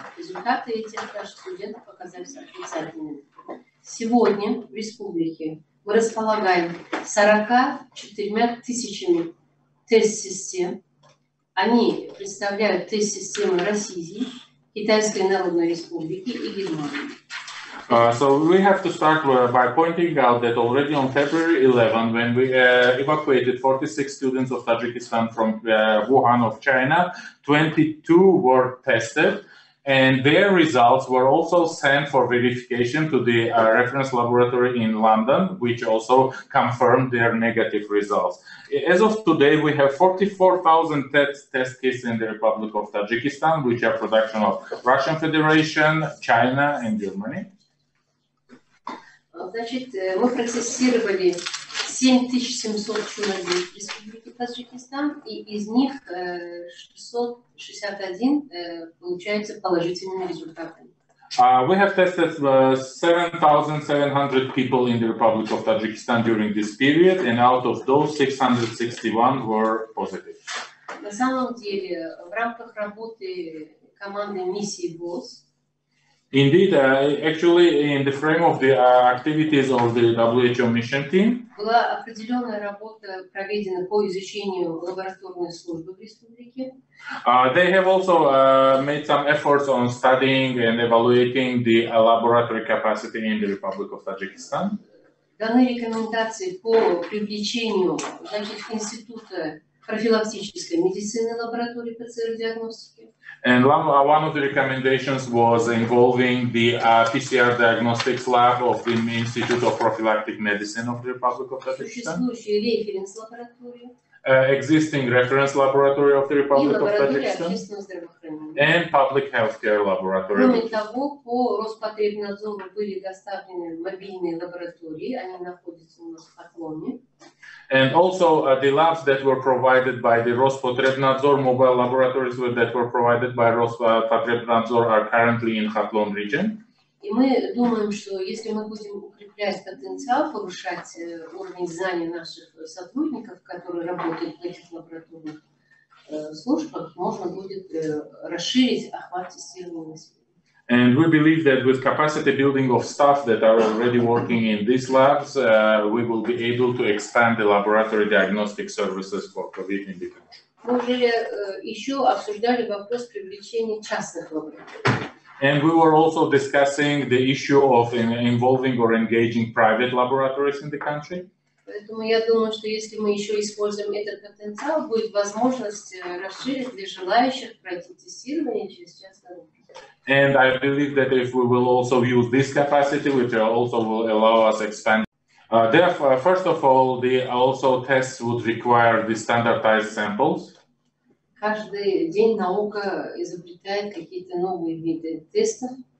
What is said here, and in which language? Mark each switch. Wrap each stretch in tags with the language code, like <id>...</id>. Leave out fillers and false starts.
<ru>Результаты этих наших студентов оказались отрицательными. Сегодня в республике мы располагаем 44 тысячами тест-систем, Они представляют тест-системы России, Китайской Народной Республики и Германии.</ru> <en>So we have to start by pointing out that already on February 11, when we evacuated 46 students of Tajikistan from Wuhan of China, 22 were tested, and their results were also sent for verification to the reference laboratory in London, which also confirmed their negative results. As of today, we have 44,000 test kits in the Republic of Tajikistan, which are production of Russian Federation, China, and Germany.</en> <ru>Значит, мы протестировали 7700 человек в Республике Таджикистан, и из них 661 получаются положительными результатами.</ru> <en>We have tested 7,700 people in the Republic of Tajikistan during this period, and out of those, 661 were positive.</en> <ru>На самом деле, в рамках работы команды миссии ВОЗ,</ru> <en>Indeed, actually, in the frame of the activities of the WHO mission team,</en> <ru>была определенная работа проведена по изучению лабораторной службы в республике.</ru> <en>they have also made some efforts on studying and evaluating the laboratory capacity in the Republic of Tajikistan.</en> <ru>Даны рекомендации по привлечению, значит, Института профилактической медицины лаборатории ПЦР-диагностики.</ru> <en>And one of the recommendations was involving the PCR diagnostics lab of the Institute of Prophylactic Medicine of the Republic of Tajikistan.</en> <ru>Существующие референс-лаборатории.</ru> <en>Existing reference laboratory of the Republic of Tajikistan. And public healthcare laboratory.</en> <ru>Кроме того, по Роспотребнадзору были доставлены мобильные лаборатории, они находятся у нас в Хатлоне.</ru> <en>And also the labs that were provided by the Rospotrebnadzor mobile laboratories that were provided by Rospotrebnadzor are currently in Khatlon region.</en> <ru>И мы думаем, что если мы будем укреплять потенциал, повышать уровень знаний наших сотрудников, которые работают в этих лабораторных службах, можно будет расширить охват тестирования населения.</ru> <en>And we believe that with capacity building of staff that are already working in these labs, we will be able to expand the laboratory diagnostic services for COVID in the country.</en> <ru>Мы уже еще обсуждали вопрос привлечения частных лабораторий.</ru> <en>And we were also discussing the issue of involving or engaging private laboratories in the country.</en> <ru>Поэтому я думаю, что если мы еще используем этот потенциал, будет возможность расширить для желающих пройти тестирование через частные лаборатории.</ru> <en>And I believe that if we will also use this capacity, which also will allow us expand. Therefore, first of all, the also tests would require the standardized samples.</en> <ru>Каждый день наука изобретает какие-то новые виды тестов.</ru>